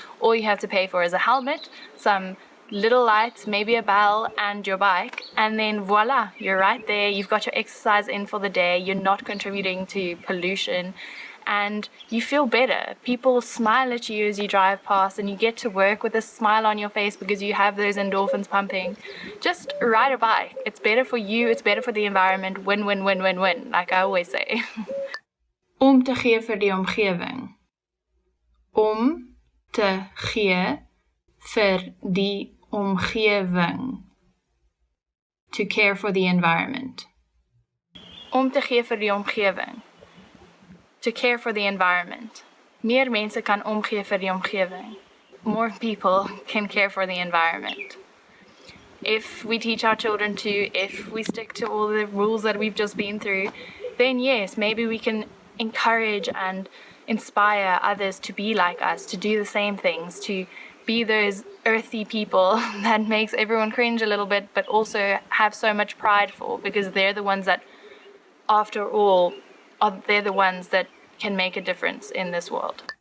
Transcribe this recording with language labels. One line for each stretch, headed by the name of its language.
English: All you have to pay for is a helmet, some little lights, maybe a bell, and your bike, and then voila, you're right there, you've got your exercise in for the day, you're not contributing to pollution, and you feel better. People smile at you as you drive past, and you get to work with a smile on your face because you have those endorphins pumping. Just ride a bike. It's better for you, it's better for the environment. Win, win, win, win, win, like I always say.
Afrikaans: Om te gee vir die omgewing. Om te gee vir die omgewing.
English: To care for the environment.
Afrikaans: Om te gee vir die omgewing.
English: To care for the environment.
Afrikaans: Meer mense kan omgee vir die omgewing.
English: More people can care for the environment. If we teach our children to, if we stick to all the rules that we've just been through, then yes, maybe we can encourage and inspire others to be like us, to do the same things, to be those earthy people that makes everyone cringe a little bit, but also have so much pride for, because they're the ones that, after all, they're the ones that can make a difference in this world.